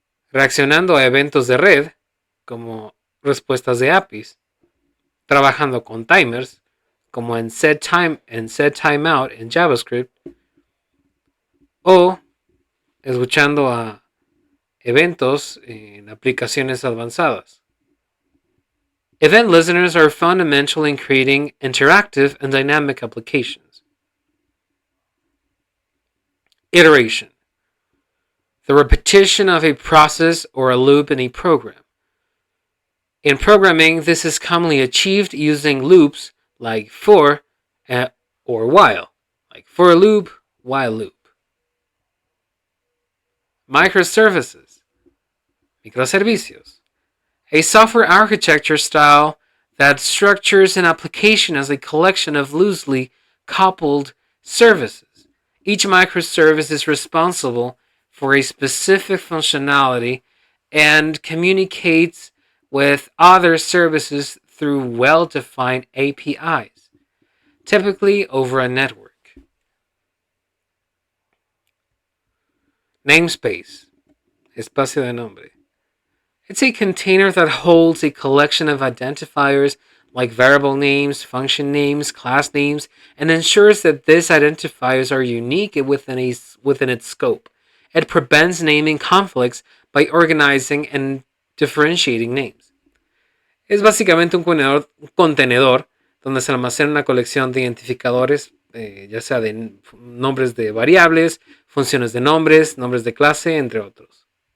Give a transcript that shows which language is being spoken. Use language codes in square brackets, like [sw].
[es] Reaccionando a eventos de red, como respuestas de APIs. Trabajando con timers, como en setTime and setTimeout en JavaScript. O escuchando a eventos en aplicaciones avanzadas. [en] Event listeners are fundamental in creating interactive and dynamic applications. Iteration, the repetition of a process or a loop in a program. In programming, this is commonly achieved using loops like for or while, like for loop, while loop. Microservices, microservicios, a software architecture style that structures an application as a collection of loosely coupled services. Each microservice is responsible for a specific functionality and communicates with other services through well-defined APIs, typically over a network. [es] Namespace, espacio de nombre. [en] It's a container that holds a collection of identifiers like variable names, function names, class names, and ensures that these identifiers are unique within its scope. It prevents naming conflicts by organizing and differentiating names. [es] Es básicamente un contenedor donde se almacena una colección de identificadores, ya sea de nombres de variables, funciones de nombres, nombres de clase, entre otros.